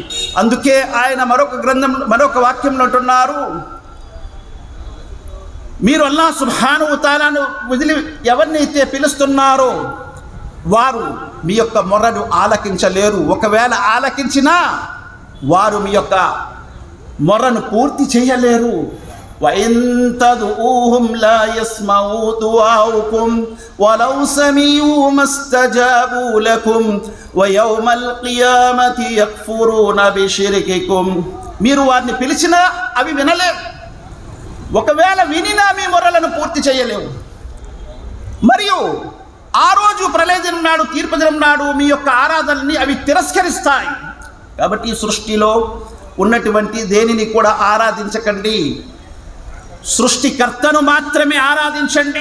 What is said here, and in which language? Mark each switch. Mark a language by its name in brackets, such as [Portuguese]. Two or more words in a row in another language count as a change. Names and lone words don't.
[Telugu] అందుకే ఆయన మరొక వాక్యంలో అంటున్నారు, మీరు అల్లాహ్ [Arabic] سبحانه وتعالى [Telugu] వదిలి ఎవరినైతే పిలుస్తున్నారో వారు మీ యొక్క మొరను ఆలకించలేరు. ఒకవేళ ఆలకించినా వారు మీ యొక్క మొరను పూర్తి చేయలేరు. [Arabic] وَإِن تَدْعُوهُمْ لَا يَسْمَعُوا دُعَاءَكُمْ وَلَوْ سَمِعُوا مَا اسْتَجَابُوا لَكُمْ وَيَوْمَ الْقِيَامَةِ يَكْفُرُونَ بِشِرْكِكُمْ. [Telugu] మీరు వారిని పిలిచినా అవి వినలేవు. ఒకవేళ వినినా మీ మొరలను పూర్తి చేయలేవు. మరియు ఆ రోజు ప్రళయ దినం నాడు, తీర్పు దినం నాడు మీ యొక్క ఆరాధనని అవి తిరస్కరిస్తాయి. కాబట్టి సృష్టిలో ఉన్నటువంటి దేనిని కూడా ఆరాధించకండి, సృష్టికర్తను మాత్రమే ఆరాధించండి.